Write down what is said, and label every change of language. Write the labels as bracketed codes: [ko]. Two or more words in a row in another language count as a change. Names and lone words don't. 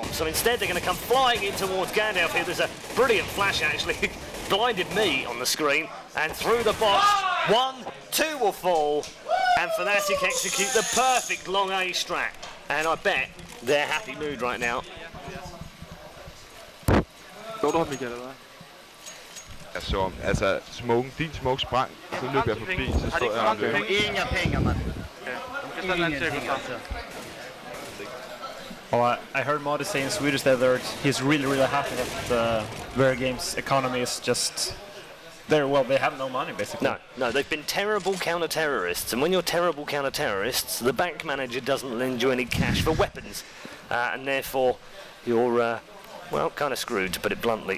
[en] So instead, they're going to come flying in towards Gandalf here. There's a brilliant flash, actually. Blinded me on the screen. And through the box, 1, 2 will fall. And Fnatic execute the perfect long A strat. And I bet they're happy mood right now. [da] Så du ham, Michael, eller hvad? Altså, smoken, din smoke sprang, så løb jeg forbi, så stod jeg og løb. [sv] Inga pengar, man. [en] Well, I heard Modi say in Swedish that he's really, really happy that VeryGames' economy is just there. Well, they have no money, basically. No, they've been terrible counter-terrorists, and when you're terrible counter-terrorists, the bank manager doesn't lend you any cash for weapons, and therefore you're well, kind of screwed, to put it bluntly.